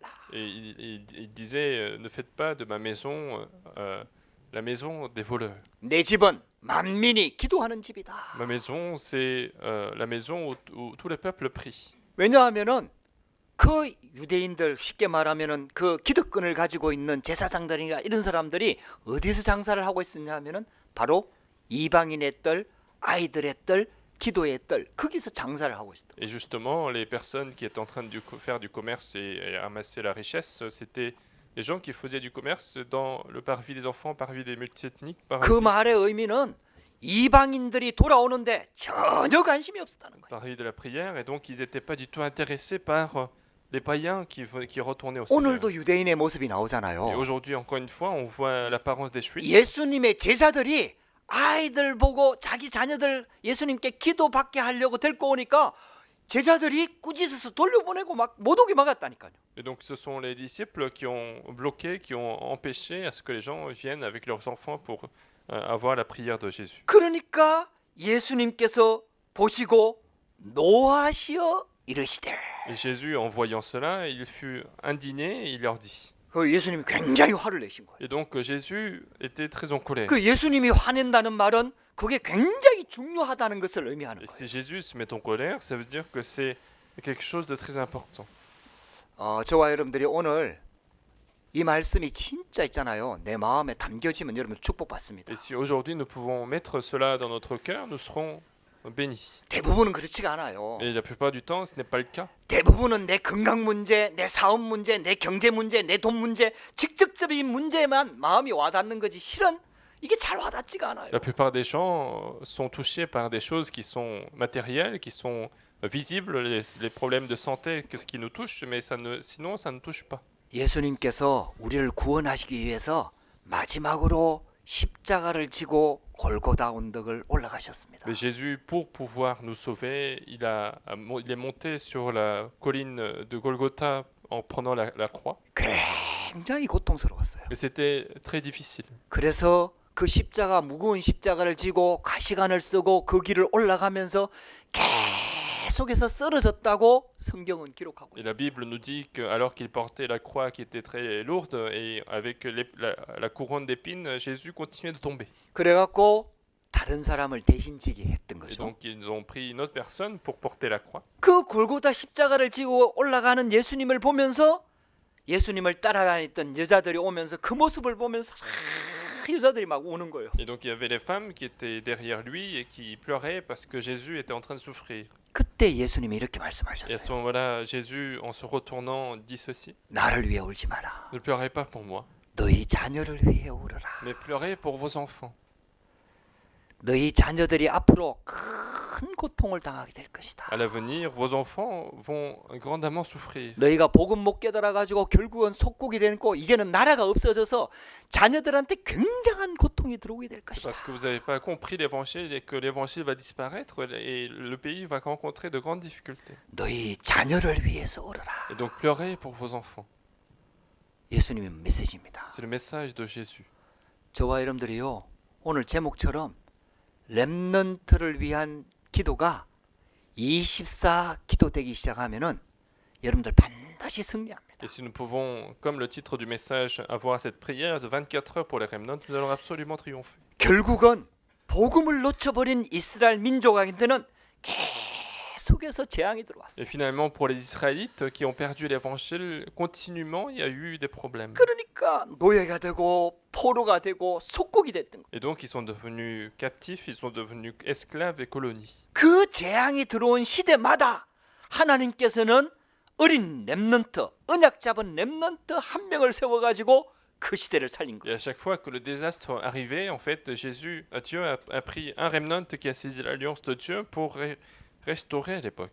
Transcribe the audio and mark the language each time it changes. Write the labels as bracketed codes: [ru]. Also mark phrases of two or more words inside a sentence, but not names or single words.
[fr] Et il disait, ne faites pas de ma maison la maison des voleurs. [ko] 내 집은 만민이 기도하는 집이다. [fr] Ma maison, c'est la maison où tout le peuple prie. [ko] 왜냐하면은 그 유대인들 쉽게 말하면은 그 기득권을 가지고 있는 제사장들이나 이런 사람들이 어디서 장사를 하고 있었냐면은 바로 이방인의 뜰, 아이들의 뜰, 기도의 뜰 거기서 장사를 하고 있었다. [fr] Et justement, les personnes qui étaient en train de faire du commerce et amasser la richesse, c'était les gens qui faisaient du commerce dans le parvis des enfants, parvis des multiethniques, [ko] 그 말의 의미는 이방인들이 돌아오는데 전혀 관심이 없었다는 거예요. [fr] parvis de la prière, et donc ils n'étaient pas du tout intéressés par les païens qui retournaient au Seigneur. [ko] 오늘도 유대인의 모습이 [fr] Et [ko] 나오잖아요. [fr] aujourd'hui, encore une fois, on voit l'apparence des Juifs. [ko] 예수님의 제자들이 아이들 보고 자기 자녀들 예수님께 기도받게 하려고 데리고 오니까 제자들이 꾸짖어서 돌려보내고 막 못 오게 막았다니까요. [fr] Et donc ce sont les disciples qui ont bloqué, qui ont empêché à ce que les gens viennent avec leurs enfants pour avoir la prière de Jésus. [ko] 그러니까 예수님께서 보시고 노하시어 이르시되. [fr] Et Jésus, en voyant cela, il fut indigné et il leur dit. [ko] 그 예수님이 굉장히 화를 내신 거예요. [fr] Et donc Jésus était très en colère. [ko] 그 예수님이 화낸다는 말은 그게 굉장히 중요하다는 것을 의미하는 [fr] Et [ko] 거예요. [fr] si Jésus se met en colère, ça veut dire que c'est quelque chose de très important. [ko] 저와 여러분들이 오늘 이 말씀이 진짜 있잖아요. 내 마음에 담겨지면 여러분 축복받습니다. [fr] Et si aujourd'hui nous pouvons mettre cela dans notre cœur, nous serons bénis. [ko] 대부분은 그렇지가 않아요. [fr] Et la plupart du temps, ce n'est pas le cas. [ko] 대부분은 내 건강 문제, 내 사업 문제, 내 경제 문제, 내 돈 문제, 직접적인 문제만 마음이 와닿는 거지 실은 이게 잘 와닿지가 않아요. [fr] La plupart des gens sont touchés par des choses qui sont matérielles, qui sont visibles, les problèmes de santé qui nous touchent, mais sinon ça ne touche pas. [ko] 예수님께서 우리를 구원하시기 위해서 마지막으로 십자가를 지고 골고다 언덕을 올라가셨습니다. [fr] Mais Jésus, pour pouvoir nous sauver, il est monté sur la colline de Golgotha en prenant la croix. [ko] 굉장히 고통스러웠어요. [fr] Et c'était très difficile. [ko] 그래서 그 십자가 무거운 십자가를 지고 가시관을 쓰고 그 길을 올라가면서 계속해서 쓰러졌다고 성경은 기록하고 [fr] Et [ko] 있어요. [fr] la Bible nous dit qu'alors qu'il portait la croix qui était très lourde et avec la couronne d'épines, Jésus continuait de tomber. [ko] 그래갖고 다른 사람을 대신 지게 했던 [fr] Et [ko] 거죠. [fr] donc ils ont pris une autre personne pour porter la croix. [ko] 그 골고다 십자가를 지고 올라가는 예수님을 보면서 예수님을 따라다녔던 여자들이 오면서 그 모습을 보면서 여자들이 막 우는 거예요. [fr] Et donc il y avait les femmes qui étaient derrière lui et qui pleuraient parce que Jésus était en train de souffrir. [ko] 그때 예수님이 이렇게 [fr] Et à ce [ko] 말씀하셨어요. [fr] moment-là, Jésus, en se retournant, dit ceci. [ko] 나를 위해 울지 마라. [fr] Ne pleurez pas pour moi, [ko] 너희 자녀를 위해 울어라. [fr] mais pleurez pour vos enfants. [ko] 너희 자녀들이 앞으로 큰 고통을 당하게 될 것이다. [fr] À l'avenir, vos enfants vont grandement souffrir. [ko] 너희가 복음 못 깨달아 가지고 결국은 속국이 되고 이제는 나라가 없어져서 자녀들한테 굉장한 고통이 들어오게 될 [fr] C'est [ko] 것이다. [fr] parce que vous n'avez pas compris l'évangile et que l'évangile va disparaître et le pays va rencontrer de grandes difficultés. [ko] 너희 자녀를 위해서 울어라. [fr] Et donc pleurez pour vos enfants. [ko] 예수님의 메시지입니다. [fr] C'est le message de Jésus. [ko] 저와 여러분들이요. 오늘 제목처럼 렘넌트를 위한 기도가 24 기도되기 시작하면은 여러분들 반드시 승리합니다. [fr] Et si nous pouvons, comme le titre du message, avoir cette prière de 24 heures pour les remnants, nous allons absolument triompher. [ko] 결국은 복음을 놓쳐버린 이스라엘 민족한테는 계속해서 재앙이 들어왔어요. [fr] Et finalement, pour les Israélites qui ont perdu l'évangile, continuellement, il y a eu des problèmes. [ko] 그러니까 노예가 되고 포로가 되고 속국이 됐던 거예요. [fr] Et donc, ils sont devenus captifs, ils sont devenus esclaves et colonies. [ko] 그 재앙이 들어온 시대마다 하나님께서는 어린 렘넌트, 언약 잡은 렘넌트 한 명을 세워가지고 그 시대를 살린 [fr] Et [ko] 거예요. [fr] à chaque fois que le désastre arrivait, en fait, Dieu a pris un remnant qui a saisi l'alliance de Dieu pour restaurer à l'époque.